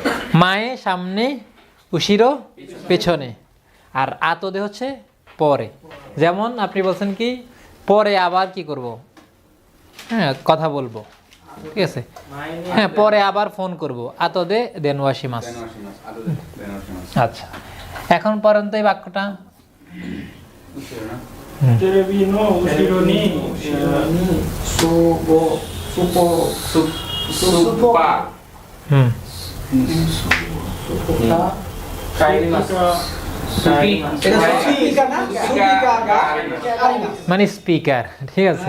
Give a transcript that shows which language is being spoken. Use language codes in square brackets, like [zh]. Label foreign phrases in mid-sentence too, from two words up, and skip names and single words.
[bn] মায়ে সামনে, উশিরো পেছনে, আর আতদে হচ্ছে পরে। যেমন আপনি বলছেন কি পরে আবার কি করব, হ্যাঁ কথা বলবো, ঠিক আছে, হ্যাঁ পরে আবার ফোন করব, [ja] あとで電話します. [bn] আচ্ছা, এখন পর্যন্ত এই বাক্যটা [ja] テレビの後ろに [bn] সুপা হুম মানে স্পিকার, ঠিক আছে,